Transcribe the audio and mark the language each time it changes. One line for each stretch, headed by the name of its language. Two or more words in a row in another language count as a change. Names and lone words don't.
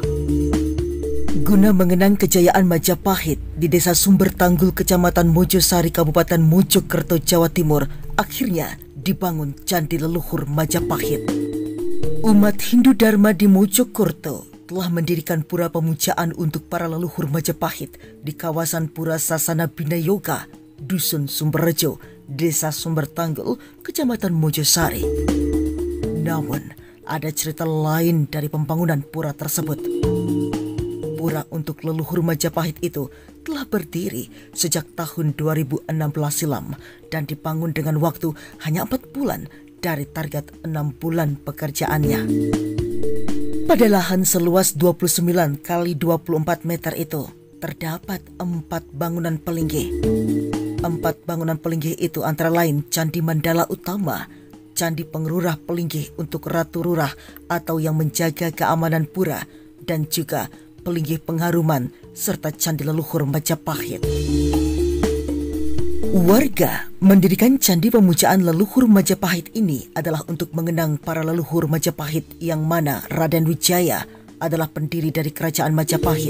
Indonesian: Guna mengenang kejayaan Majapahit di Desa Sumber Tanggul, Kecamatan Mojosari, Kabupaten Mojokerto, Jawa Timur, akhirnya dibangun Candi Leluhur Majapahit. Umat Hindu Dharma di Mojokerto telah mendirikan pura pemujaan untuk para leluhur Majapahit di kawasan Pura Sasana Binayoga, Dusun Sumberrejo, Desa Sumber Tanggul, Kecamatan Mojosari. Namun, ada cerita lain dari pembangunan pura tersebut. Pura untuk leluhur Majapahit itu telah berdiri sejak tahun 2016 silam dan dibangun dengan waktu hanya 4 bulan dari target 6 bulan pekerjaannya. Pada lahan seluas 29 kali 24 meter itu terdapat 4 bangunan pelinggih. 4 bangunan pelinggih itu antara lain Candi Mandala Utama, Candi Pengerurah Pelinggih untuk Ratu Rurah atau yang menjaga keamanan pura, dan juga Pelinggih Pengharuman serta Candi Leluhur Majapahit. Warga mendirikan Candi Pemujaan Leluhur Majapahit ini adalah untuk mengenang para leluhur Majapahit yang mana Raden Wijaya adalah pendiri dari kerajaan Majapahit.